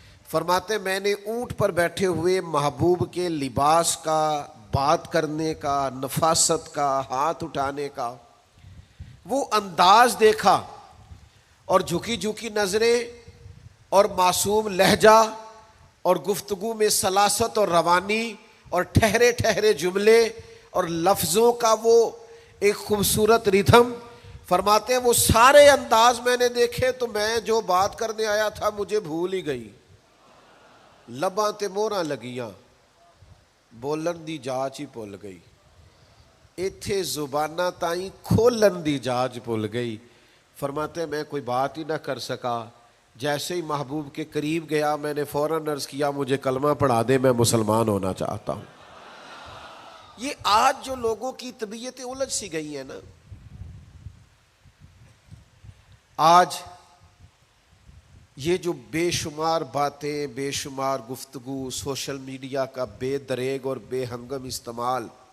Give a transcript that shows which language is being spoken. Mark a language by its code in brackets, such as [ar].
[ur] فرماتے میں نے اونٹ پر بیٹھے ہوئے محبوب کے لباس کا، بات کرنے کا، نفاست کا، ہاتھ اٹھانے کا وہ انداز دیکھا، اور جھکی جھکی نظریں اور معصوم لہجہ اور گفتگو میں سلاست اور روانی اور ٹھہرے ٹھہرے جملے اور لفظوں کا وہ ایک خوبصورت ردھم. فرماتے ہیں وہ سارے انداز میں نے دیکھے تو میں جو بات کرنے آیا تھا مجھے بھول ہی گئی. [pa] لباں تے موہراں لگیاں بولن دی جاچ ہی بھول گئی، ایتھے زباناں تائیں کھولن دی جاچ بھول گئی. [ur] فرماتے ہیں میں کوئی بات ہی نہ کر سکا. جیسے ہی محبوب کے قریب گیا میں نے فوراً عرض کیا مجھے کلمہ پڑھا دے، میں مسلمان ہونا چاہتا ہوں. یہ آج جو لوگوں کی طبیعتیں الجھ سی گئی ہیں نا، آج یہ جو بے شمار باتیں، بے شمار گفتگو، سوشل میڈیا کا بے دریغ اور بے ہنگم استعمال